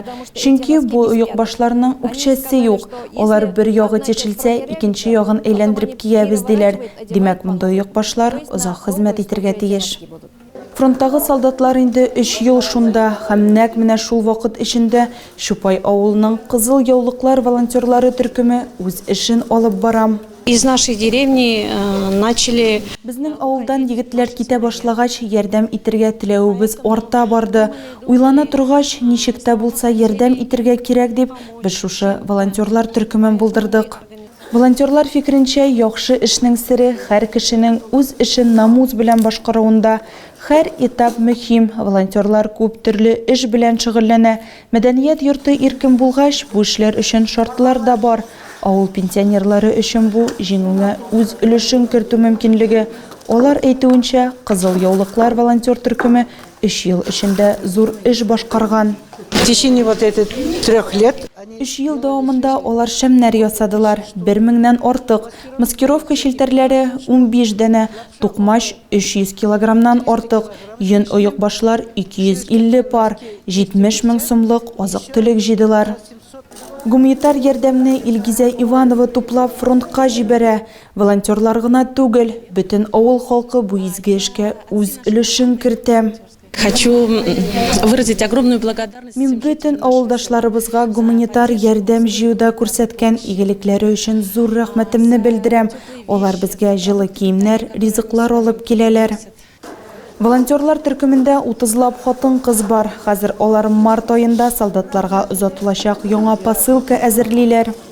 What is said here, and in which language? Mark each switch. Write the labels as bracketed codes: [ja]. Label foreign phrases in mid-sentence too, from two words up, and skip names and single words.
[tt] Чөнки бу оек башларның үкчәсе юк. Алар бер ягы тешелсә, икенче ягын әйләндереп киябез диләр. Димәк, монда оек башлар озак хезмәт итәргә тиеш. Фронттагы солдатлар инде 3 ел шунда һәм нәкъ менә шул вакыт эчендә Чупай авылының Кызыл яулыклар волонтерлары төркеме үз эшен алып барам. [ru] Из нашей деревни начали... [tt] Безнең авылдан егетләр китә башлагач, ярдәм итәргә теләүебез арта барды. Уйлана торгач, ничек тә булса ярдәм итәргә кирәк дип, без шушы волонтерлар төркемен булдырдык. Волонтерлар фикеренчә, яхшы эшнең сере һәр кешенең үз эшен намус белән башкаруында. Һәр этап мөһим. Волонтерлар күп төрле эш белән шөгыльләнә. Мәдәният йорты иркен булгач, бу эшләр өчен шартлар да бар. Авыл пенсионерлары өчен бу җиңүгә үз өлешен кертү мөмкинлеге. Алар әйтүенчә, Кызыл яулыклар волонтер төркеме 3 ел эчендә зур эш башкарган. [ru] В течение вот этих 3 лет... [tt] 3 ел дәвамында алар шәмнәр ясадылар. 1000-нән артык. Маскировка шелтәрләре 15 дәнә, тукмаш 300 килограммнан артык, йөн оек башлар 250 пар, 70 мең сумлык азык-төлек җыйдылар. Гуманитар ярдәмне Илгизә Иванова туплап фронтка җибәрә. Волонтерлар гына түгел, бөтен авыл халкы бу изге эшкә үз өлешен кертә. [ru] Хочу выразить огромную благодарность... [tt] Мин бөтен авылдашларыбызга гуманитар ярдәм җыюда күрсәткән игелекләре өчен зур рәхмәтемне белдерәм. Алар безгә җылы киемнәр, ризыклар алып киләләр. Волонтерлар төркемендә 30лап хатын-кыз бар. Хәзер алар март аенда солдатларга озатылачак яңа посылка әзерлиләр.